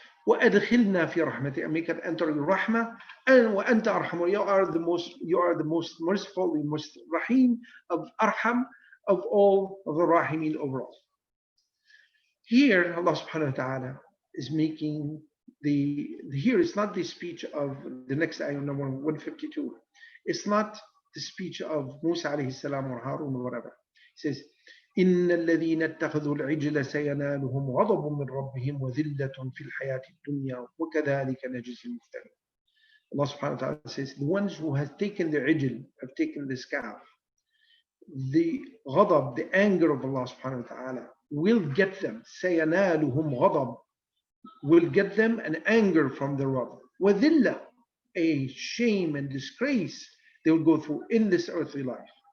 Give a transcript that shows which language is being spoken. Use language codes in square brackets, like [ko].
[ar] وَأَدْخِلْنَا فِي رَحْمَتِكَ, [en] and make it enter your rahmah, and [ar] وَأَنْتَ أَرْحَمُ, [en] you are the most merciful, the most rahim of arham of all of the rahimin overall. Here, Allah subhanahu wa ta'ala is making here it's not the speech of the next ayah, number 152. It's not the speech of Musa alayhi salam or Harun or whatever. It says, [ar] إن الذين اتخذوا العجل سينالهم غضب من ربهم وذلة في الحياة الدنيا وكذلك نجزي المفترين. [en] Allah subhanahu wa ta'ala says, the ones who have taken the ijl, have taken this calf, the ghadab, the anger of Allah subhanahu wa ta'ala will get them. [ar] سينالهم غضب, [en] will get them an anger from the Rabb. وذلة, a shame and disgrace they will go through in this earthly life.